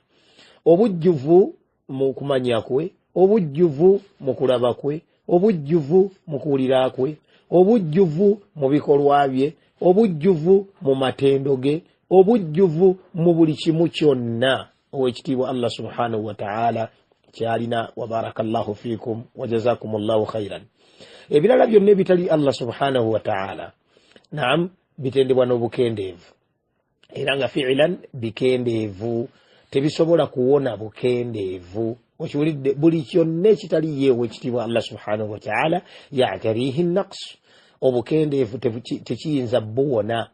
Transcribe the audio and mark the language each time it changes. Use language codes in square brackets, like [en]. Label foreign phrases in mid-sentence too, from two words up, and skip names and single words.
[lg] Obujjuvu mu kumanya kwe, obujjuvu mu kulaba kwe, obujjuvu mu kuwulira kwe, obujjuvu mu bikolwa bye, obujjuvu mu matendo ge, obujjuvu mu buli kimu kyonna owekitiibwa [ar] الله سبحانه وتعالى [lg] kyalina. [ar] وبارك الله فيكم وجزاكم الله خيرا. [lg] Ebirala byonna ebitali [ar] الله سبحانه وتعالى, [lg] naam, bitendebwa n'obukendeevu, era nga fi'lan bikendeevu, tebisobola kuwona bukendeevu. Okiwulidde, buli kyonna ekitali ye owekitiibwa [ar] الله سبحانه وتعالى يعتريه نقص, [lg] obukendeevu tekiyinza buwona.